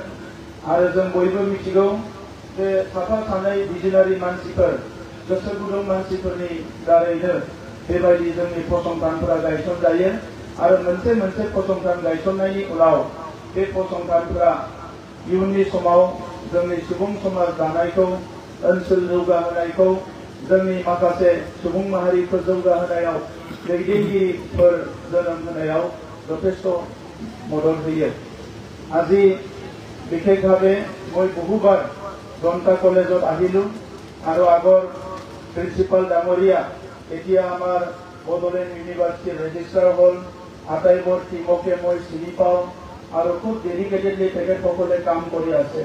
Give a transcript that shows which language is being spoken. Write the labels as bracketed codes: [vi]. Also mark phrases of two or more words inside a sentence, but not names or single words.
[brx] आरो जों बयबो मिथिगौ जे साफा सानै बिजिनारि मानसिफोर, गोसो गुदुं मानसिफोरनि दारैनो बेबायदि जोंनि फसंथानफोरा गायसनजायो आरो मोनसे मोनसे फसंथान गायसननायनि उनाव बे फसंथानफोरा इयुननि समाव जोंनि सुबुं समाज दानायखौ, ओनसोल जौगाहोनायखौ, जोंनि माखासे सुबुं माहारिफोर जौगाहोनायाव, दैदेनगिरिफोर जोनोम होनायाव যথেষ্ট मदद होयो। [as] আজি বিশেষভাৱে মই বহুবাৰ জনতা কলেজত আহিলো আৰু আগৰ প্ৰিন্সিপাল ডাঙৰীয়া এতিয়া আমাৰ বড়োলেণ্ড ইউনিভাৰ্চিটিৰ ৰেজিষ্ট্ৰাৰ হ'ল। আটাইবোৰ টিমকে মই চিনি পাওঁ আৰু খুব ডেডিকেটেডলি তেখেতসকলে কাম কৰি আছে।